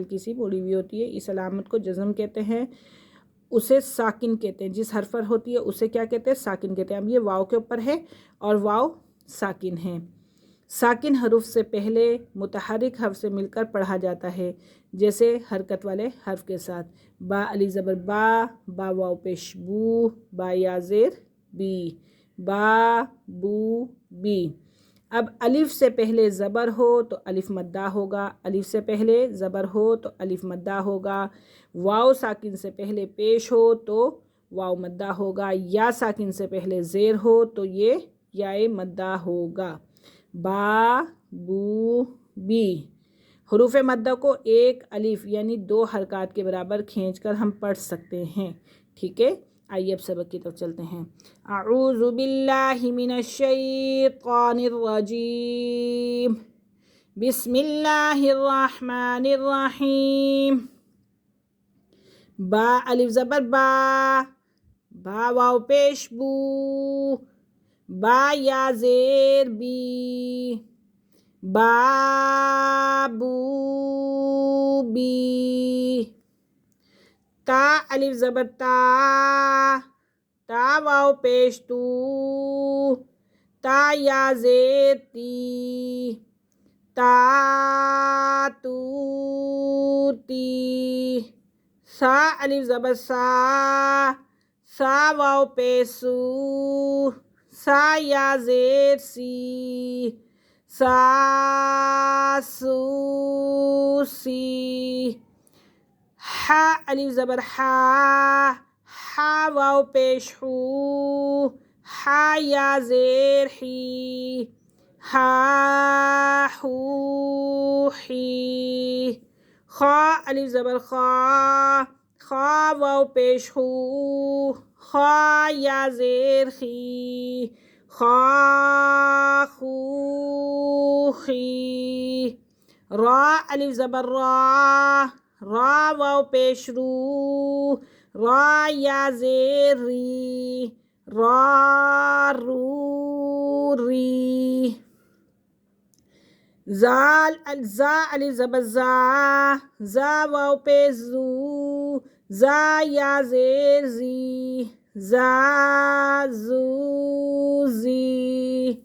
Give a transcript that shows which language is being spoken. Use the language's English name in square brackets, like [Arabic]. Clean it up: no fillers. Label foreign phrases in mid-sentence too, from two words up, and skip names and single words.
[Urdu] ہلکی سی بولی ہوئی ہوتی ہے، اس علامت کو جزم کہتے ہیں۔ اسے ساکن کہتے ہیں، جس حرف پر ہوتی ہے اسے کیا کہتے ہیں؟ ساکن کہتے ہیں۔ اب یہ واو کے اوپر ہے اور واو ساکن ہے۔ ساکن حروف سے پہلے متحرک حرف سے مل کر پڑھا جاتا ہے، جیسے حرکت والے حرف کے ساتھ۔ با الف زبر با، با واو پیش بو، با یا زیر بی، با بو بی۔ اب الف سے پہلے زبر ہو تو الف مدہ ہوگا، الف سے پہلے زبر ہو تو الف مدہ ہوگا۔ واو ساکن سے پہلے پیش ہو تو واو مدہ ہوگا، یا ساکن سے پہلے زیر ہو تو یہ یائے مدہ ہوگا۔ با بو بی۔ حروف مدہ کو ایک الف یعنی 2 حرکات کے برابر کھینچ کر ہم پڑھ سکتے ہیں۔ ٹھیک ہے، آئیے اب سبق کی طرف چلتے ہیں۔ [Arabic] اعوذ باللہ من الشیطان الرجیم، بسم اللہ الرحمن الرحیم۔ [Urdu] با الف زبر با، با واو پیش بو، با یا زیر بی، بابو بی۔ تا الف زبر تا، تا واو پیش تو، تا یا زیر تی، تا تو تی۔ سا الف زبر سا، سا واو پیش سو، سا یا زیر سی، سا سو سی۔ ہا الف زبر ہا، ہا واو پیش ہو، ہا یا زیر ہی، ہا ہو ہی۔ خا الف زبر خا، خا واو پیش ہو، خا یا زیر خی، خا خو خی۔ را الف زبر را، را واو پیش رو، را یا زیر ری، را رو ری۔ زال زا الف زبر زا، زا واو پیش زو، زا یا زیر زی، زا زو زی۔